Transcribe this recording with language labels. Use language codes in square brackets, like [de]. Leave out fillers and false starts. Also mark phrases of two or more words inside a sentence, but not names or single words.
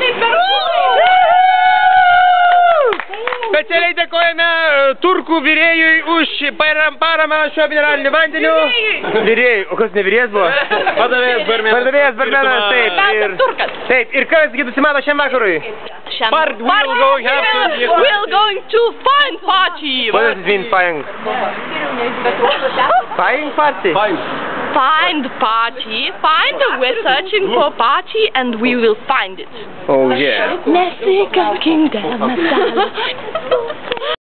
[lt] Specialiai dėkojame turkų virėjui už paramą šio mineraliniu vandeniu. Virėjui, o kas ne virėjas buvo? Padavėjas barmenas. Padavėjas barmenas, taip. Taip, ir kas nusimato šiam vakarui? [en] We're going to find party. What does it mean, find? Find party? Find party. We're searching for party and we will find it. Oh yeah. [lt] Nesikankink dėl medalio.